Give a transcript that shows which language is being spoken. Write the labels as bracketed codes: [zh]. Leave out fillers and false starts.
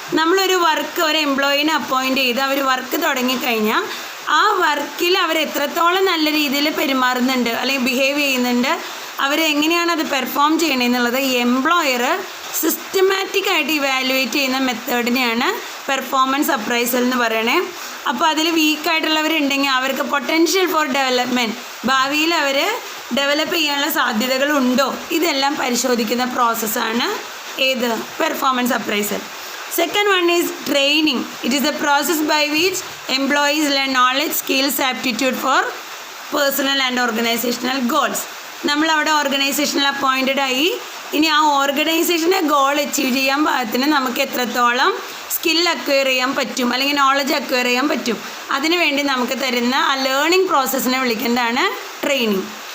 [ml] നമ്മളൊരു വർക്ക്, ഒരു എംപ്ലോയിനെ അപ്പോയിൻറ്റ് ചെയ്ത് അവർ വർക്ക് തുടങ്ങിക്കഴിഞ്ഞാൽ ആ വർക്കിൽ അവർ എത്രത്തോളം നല്ല രീതിയിൽ പെരുമാറുന്നുണ്ട് അല്ലെങ്കിൽ ബിഹേവ് ചെയ്യുന്നുണ്ട്, അവരെങ്ങനെയാണ് അത് പെർഫോം ചെയ്യണമെന്നുള്ളത് എംപ്ലോയർ സിസ്റ്റമാറ്റിക്കായിട്ട് ഇവാലുവേറ്റ് ചെയ്യുന്ന മെത്തേഡിനെയാണ് പെർഫോമൻസ് അപ്രൈസൽ എന്ന് പറയണേ. അപ്പോൾ അതിൽ വീക്കായിട്ടുള്ളവരുണ്ടെങ്കിൽ അവർക്ക് പൊട്ടൻഷ്യൽ ഫോർ ഡെവലപ്മെൻറ്റ്, ഭാവിയിൽ അവർ ഡെവലപ്പ് ചെയ്യാനുള്ള സാധ്യതകളുണ്ടോ, ഇതെല്ലാം പരിശോധിക്കുന്ന പ്രോസസ്സാണ് ഏത്? [en] Performance appraisal. Second one is training. It is the process by which employees learn knowledge, skills, aptitude for personal and organizational goals. [ml] നമ്മളവിടെ ഓർഗനൈസേഷനിൽ അപ്പോയിൻറ്റഡ് ആയി. ഇനി ആ ഓർഗനൈസേഷനെ ഗോൾ അച്ചീവ് ചെയ്യാൻ പാകത്തിന് നമുക്ക് എത്രത്തോളം സ്കിൽ അക്വയർ ചെയ്യാൻ പറ്റും അല്ലെങ്കിൽ നോളജ് അക്വയർ ചെയ്യാൻ പറ്റും, അതിനുവേണ്ടി നമുക്ക് തരുന്ന ആ ലേണിംഗ് പ്രോസസ്സിനെ വിളിക്കുന്നതാണ് ട്രെയിനിങ്.